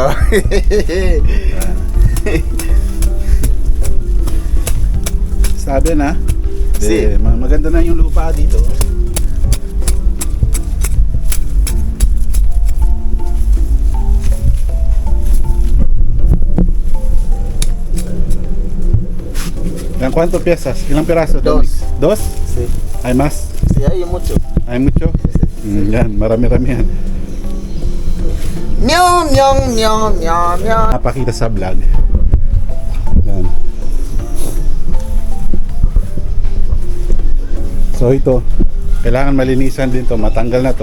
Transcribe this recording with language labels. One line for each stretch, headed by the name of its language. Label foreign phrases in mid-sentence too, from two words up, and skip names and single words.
Filipino: Sabi na. Si. Maganda na yung lupa dito. Yan,
Spanish: ¿cuánto piezas?
Filipino: Ilang piraso?
Spanish: Dos. Dos? Sí. Hay más? Sí, hay mucho. Hay mucho?
Filipino: Yan, marami-rami yan. Nyong nyong nyong nyong nyong. Napakita sa vlog. Yan. So ito, kailangan malinisan din to, matanggal na to.